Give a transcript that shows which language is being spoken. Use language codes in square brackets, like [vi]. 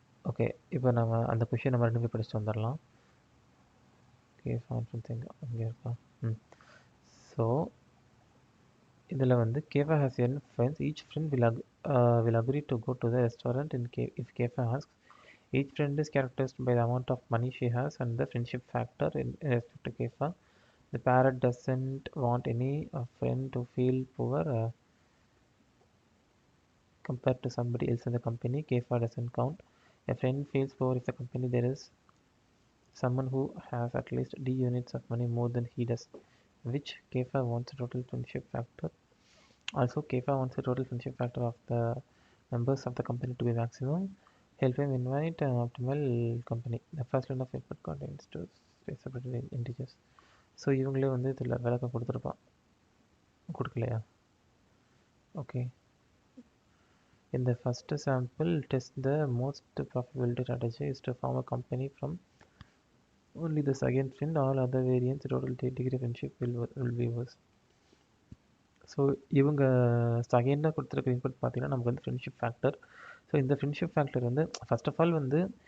[ta] Okay, இப்போ நம்ம அந்த கொஷின் நம்ம 2 படிச்சுட்டு வந்துடலாம். கேஃபா அங்கே இருக்கா. [en] so [ta] இதில் வந்து [en] Kefa has n friends, each friend will agree to go to the restaurant if Kefa asks. Each friend is characterized by the amount of money she has and the friendship factor in respect to Kefa. The parrot doesn't want any friend to feel poor compared to somebody else in the company. Kefa doesn't count. A friend feels poor if the company there is someone who has at least D units of money more than he does, which Kefa wants a total friendship factor. Also, Kefa wants the total friendship factor of the members of the company to be maximum. Help him invite an optimal company. The first line of input contains two separated integers. [ta] So இவங்களே வந்து இதில் விளக்கம் கொடுக்கலையா. [en] Okay, in the first sample test, the most probability strategy is to form a company from only the second friend. All other variants total degree friendship will be worse. [ta] So இவங்க செகண்டாக கொடுத்துருக்க input பார்த்தீங்கன்னா நமக்கு வந்து friendship factor. So இந்த friendship factor வந்து first of all வந்து